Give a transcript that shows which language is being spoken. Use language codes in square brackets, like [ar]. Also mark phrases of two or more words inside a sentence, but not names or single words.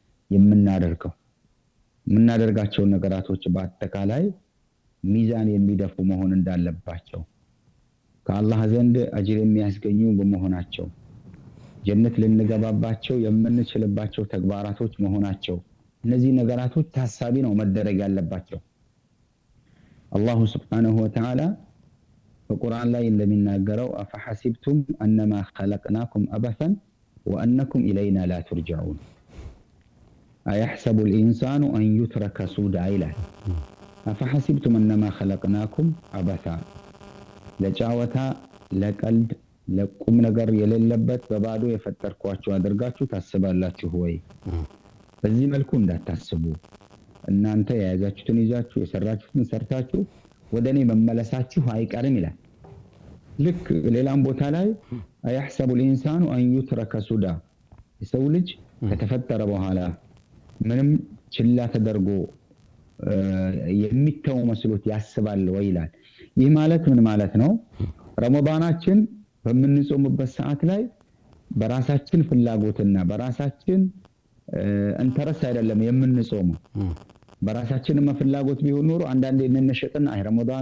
[am] የምናደርጋቸው ነገራቶች በአጠቃላይ ሚዛን የሚደፉ መሆን እንዳለባቸው ከአላህ ዘንድ አጅር የሚያስገኙ በመሆናቸው ጀነት ልንገባባቸው የምንችልባቸው ተግባራቶች መሆናቸው እነዚህ ነገራቶች ታሳቢ ነው መደረግ ያለባቸው። አላህ [ar] Subhanahu وتعالى [am] በቁርአን ላይ እንደሚናገረው [ar] أفحسبتم أنما خلقناكم عبثا وأنكم إلينا لا ترجعون أيحسب الإنسان أن يترك سدى [am] ይላል። [ar] أفحسبتم أنما خلقناكم عبثا [am] ለጫወታ ለቀልድ ለቁም ነገር የሌለበት በባዶ የፈጠርኳችሁ አድርጋችሁ ታስባላችሁ ወይ? በዚህ መልኩ እንዳታስቡ እናንተ የያዛችሁትን ይዛችሁ የሰራችሁትን ሰርታችሁ ወደኔ መመለሳችሁ አይቀርም ይላል። ልክ ሌላም ቦታ ላይ [ar] አያحسب الانسان ان يترك سدى [am] የሰው ልጅ ከተፈጠረ በኋላ ምንም ችላ ተደርጎ የሚተው መስሎት ያስባል ወይ ይላል። ይህ ማለት ምን ማለት ነው? ረመዳናችን በምንጾምበት ሰዓት ላይ በራሳችን ፍላጎትና በራሳችን እንተረስ አይደለም የምንጾመው። በራሳችን ፍላጎት ቢሆን ኖሮ አንዳንዴ እንነሸጥና ረመዳኑ